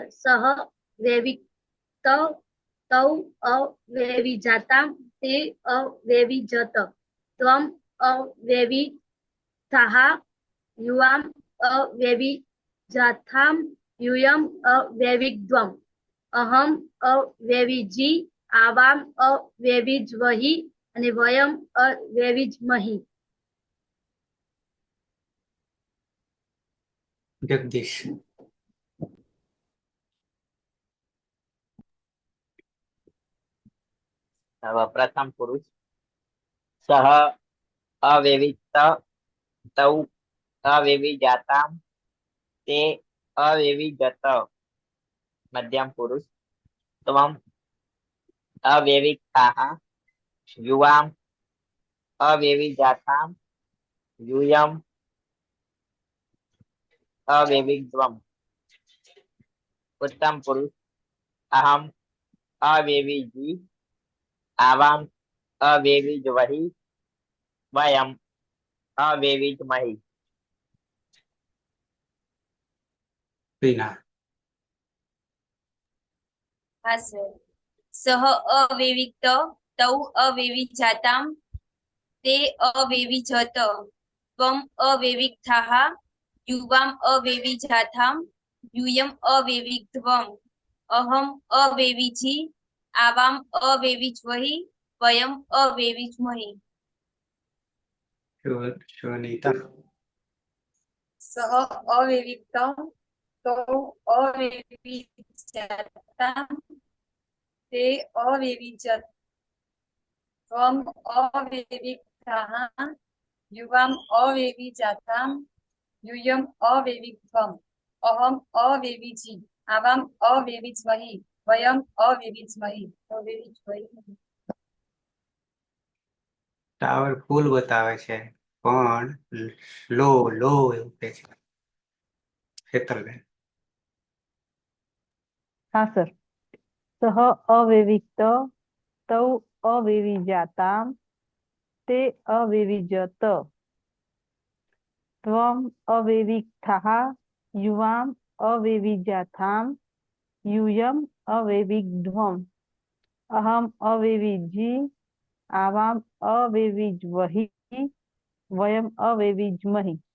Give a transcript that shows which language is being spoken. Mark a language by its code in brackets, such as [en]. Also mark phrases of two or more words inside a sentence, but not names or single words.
[sa] सह वैविक्त तौ अवेविजाताम ते अवेविजत. त्वम् अवेविक्ताः युवाम् अवेविजाथाम यूयम् अवेविक्त्वम्. अहम अवेविजी आवाम अवेविज्वहि અને વયમ અવેવિજ્મહિ. जगदीश. પ્રથમ પુરુષ સહ અવેવિક્ત તૌ અવેવિજાતામ તે અવેવિજત. મધ્યમ પુરુષ ત્વમ અવેવિક્તાઃ યુવામ અવેવિજાતામ यूयम अवेविक्त्वम्. उत्तम पुरुष अहम अवेविजी आवाम अवेविज्वहि वयम अवेविज्महि. रीना. [gu] હા સર. [sa] स સહ અવેવિક્ત તૌ અવેવિજાતામ તે અવેવિજત ત્વમ અવેવિક્તાઃ યુવામ અવેવિજાતામ यूयम अवेविध्वम अहम अवेविजी आवाम अवेविज्वहि वयम अवेविज्महि शोनिता सह अवेविक्तं तौ अवेविजातां ते अवेविजत त्वम अवेविक्ताः युवाम अवेविजातां यूयम अवेविध्वम अहम अवेविजी आवाम अवेविज्महि वयम अवेविज्महि [gu] ટાવર ફૂલ બતાવે છે પણ લો લો એવું કહે છે હેતલબેન. હા સર. [sa] સહ અવેવિક્ત તૌ અવેવિજાતામ તે અવેવિજત ત્વમ અવેવિક્તાઃ યુવામ અવેવિજાતામ यूयम अवेविध्वम अहम अवेविजी आवाम अवेविज्वहि वयम अवेविज्महि